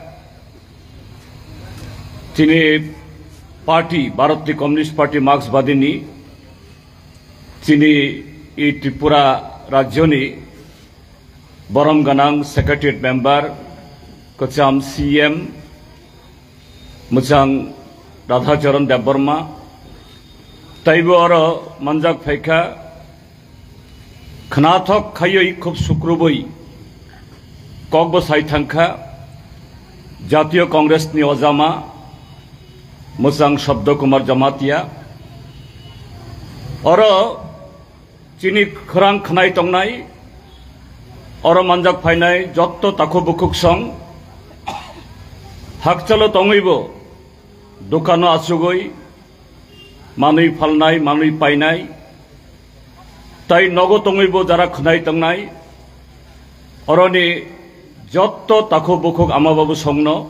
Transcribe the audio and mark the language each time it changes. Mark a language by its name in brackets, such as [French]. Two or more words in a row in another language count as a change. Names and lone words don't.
[Kok Borok] তিনি পার্টি ভারতীয় কমিউনিস্ট পার্টি মার্ক্সবাদীনি তিনি এই ত্রিপুরা রাজ্যনি বরম গানাং [English] secretariat member [Kok Borok] কচাম সিএম মুচাং রাধাচরণ দেববর্মা তাইবো মানজাক ফাইখা খনাথক খাইই খুব শুক্রবই ককব সাইথাংখা জাতীয় কংগ্রেস নি অজামা মুচাং শব্দ কুমার জমাতিয়া চিনি খরাং খনাই টংনাই মানজাক ফাইনাই যত তাকো বুকুক সং হাকচালো টঙইব দোকানো আচুগই মানুই ফালনাই মানুই পাইনাই তাই নগ টঙইব যারা খনাই টংনাই অরনি যত তাকো বুকুক আমাবাবু সংন